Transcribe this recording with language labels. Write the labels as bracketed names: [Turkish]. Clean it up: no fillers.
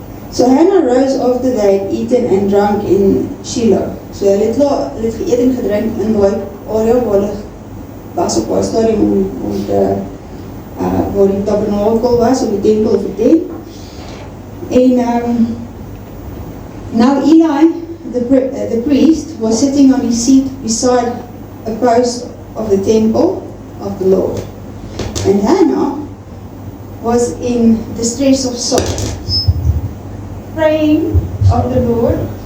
[English] So Hannah rose after they had eaten and drunk in Shiloh. [Afrikaans] So hulle het geëet en gedrink in die area waar hulle was op haar stadium om te, waar die tabernakel was, of die tempel of die tent. [English] En now Eli, the priest, was sitting on his seat beside a post of the temple of the Lord. And Hannah was in distress of soul, praying of the Lord.